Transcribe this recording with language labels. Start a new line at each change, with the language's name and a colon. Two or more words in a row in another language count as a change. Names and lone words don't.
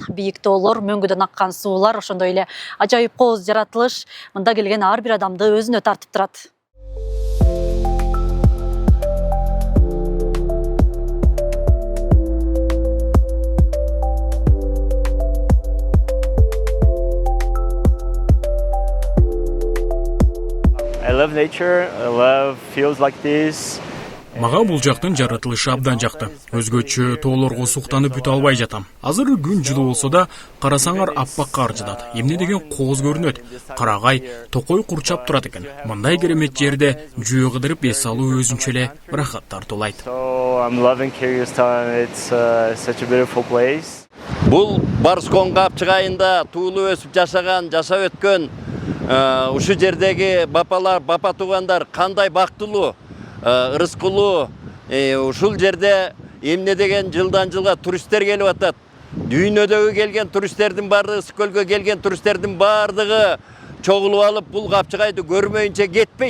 Kyrgyz: Бийик тоолор, мөңгүдөн аккан суулар, ошондой эле ажайып кооз жаратылыш мында келген ар бир адамды өзүнө тартып турат.
English: I love nature, I love fields like this.
Kyrgyz: Мага бул жактын жаратылышы абдан жакты. Өзгөчө тоолорго суктанып бүтө албай жатам. Азыр күн жылуу болсо да, карасаңар аппак кар жаат. Эмне деген кооз көрүнөт. Карагай, токой курчап турат экен. Мындай керемет жерде жөө кыдырып эс алуу өзүнчө эле ырахат тартуулайт.
English: So I'm loving Kyrgyzstan. It's such a beautiful place.
Kyrgyz: Бул Барскон Капчыгайында туулуп өсүп жашаган, жашап өткөн ушу жердеги бапалар, бапа туугандар кандай бактылуу, ырыскулуу. Ушул жерде эмне деген жылдан жылга туристтер келип атат. Дүйнөдөгү келген туристтердин баардыгы, Ысыккөлгө келген туристтердин баардыгы чогулуп алып, бул Капчыгайды көрмөйүнчө кетпейт.